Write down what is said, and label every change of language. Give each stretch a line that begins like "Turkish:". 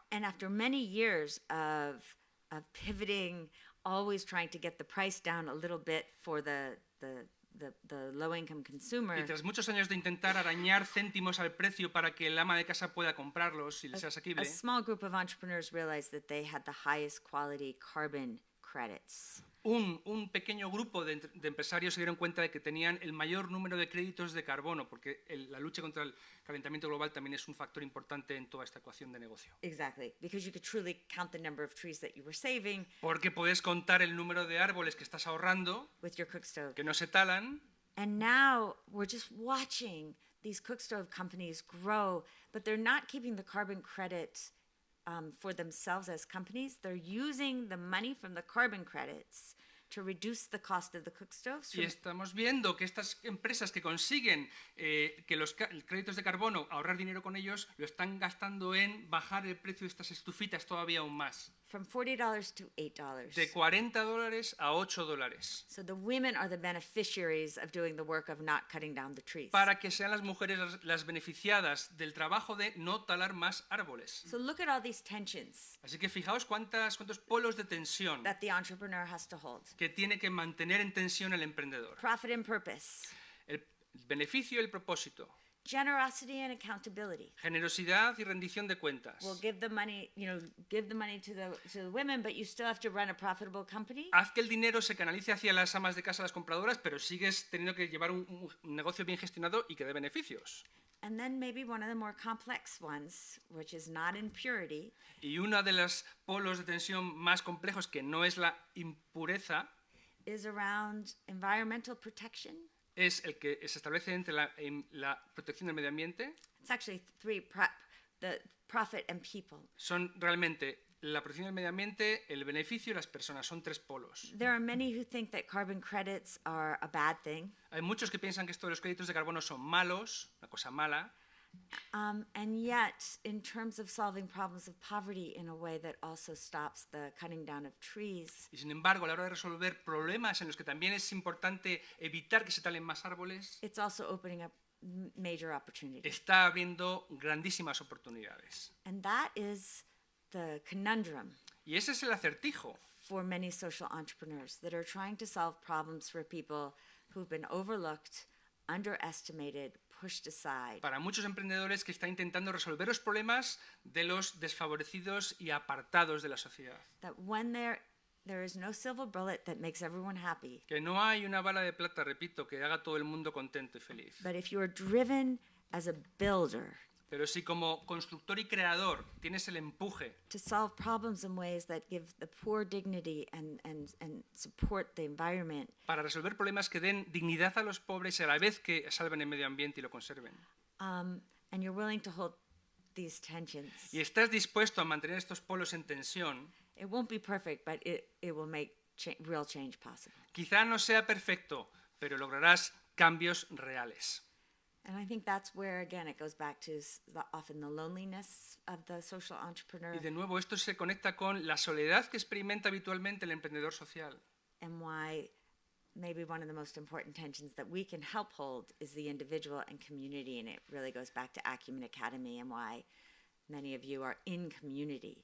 English: And after many years of pivoting, always trying to get the price down a little bit for the the low-income consumer,
Spanish: Y tras muchos años de intentar arañar céntimos al precio para que el ama de casa pueda comprarlos y les sea
English: a
Spanish: asequible,
English: small group of entrepreneurs realized that they had the highest quality carbon credits.
Spanish: un pequeño grupo de empresarios se dieron cuenta de que tenían el mayor número de créditos de carbono, porque la lucha contra el calentamiento global también es un factor importante en toda esta ecuación de negocio.
English: Exactly, because you could truly count the number of trees that you were saving
Spanish: Porque puedes contar el número de árboles que estás ahorrando,
English: with your cook stove.
Spanish: que no se talan,
English: And now we're just watching these cook stove companies grow, but they're not keeping the carbon credit for themselves as companies. They're using the money from the carbon credits to reduce the cost of the cook stoves.
Spanish: y estamos viendo que estas empresas que consiguen que los créditos de carbono, ahorrar dinero con ellos, lo están gastando en bajar el precio de estas estufitas todavía aún más,
English: From $40 to $8.
Spanish: de $40 a $8,
English: So the women are the beneficiaries of doing the work of not cutting down the trees.
Spanish: para que sean las mujeres las beneficiadas del trabajo de no talar más árboles.
English: So look at all these tensions
Spanish: Así que fijaos cuántos polos de tensión
English: that the entrepreneur has to hold.
Spanish: que tiene que mantener en tensión el emprendedor.
English: Profit and purpose,
Spanish: El beneficio y el propósito,
English: generosity and accountability.
Spanish: generosidad y rendición de cuentas.
English: Well, give the money to the women, but you still have to run a profitable company.
Spanish: Haz que el dinero se canalice hacia las amas de casa, las compradoras, pero sigues teniendo que llevar un negocio bien gestionado y que dé beneficios.
English: And then maybe one of the more complex ones, which is not in purity,
Spanish: Y uno de los polos de tensión más complejos, que no es la impureza,
English: is around environmental protection.
Spanish: es el que se establece entre la protección del medio ambiente.
English: It's actually the profit and people.
Spanish: Son realmente la protección del medio ambiente, el beneficio y las personas. Son tres polos.
English: There are many who think that carbon credits are a bad thing.
Spanish: Hay muchos que piensan que esto de los créditos de carbono son malos, una cosa mala.
English: And yet, in terms of solving problems of poverty in a way that also stops the cutting down of trees,
Spanish: Y sin embargo, a la hora de resolver problemas en los que también es importante evitar que se talen más árboles,
English: it's also opening up major opportunities.
Spanish: está abriendo grandísimas oportunidades.
English: And that is the conundrum
Spanish: Y ese es el acertijo
English: for many social entrepreneurs that are trying to solve problems for people who've been overlooked, underestimated, pushed aside.
Spanish: para muchos emprendedores que están intentando resolver los problemas de los desfavorecidos y apartados de la sociedad.
English: That when there is no silver bullet that makes everyone happy,
Spanish: Que no hay una bala de plata, repito, que haga todo el mundo contento y feliz.
English: but if you are driven as a builder
Spanish: Pero si como constructor y creador tienes el empuje
English: to solve problems in ways that give the poor dignity and support the environment,
Spanish: para resolver problemas que den dignidad a los pobres y a la vez que salven el medio ambiente y lo conserven,
English: and you're willing to hold these tensions,
Spanish: y estás dispuesto a mantener estos polos en tensión,
English: it won't be perfect, but it will make real change possible.
Spanish: quizá no sea perfecto, pero lograrás cambios reales.
English: And I think that's where, again, it goes back to often the loneliness of the social entrepreneur
Spanish: Y de nuevo esto se conecta con la soledad que experimenta habitualmente el emprendedor social.
English: and why maybe one of the most important tensions that we can help hold is the individual and community. And it really goes back to Acumen Academy and why many of you are in community.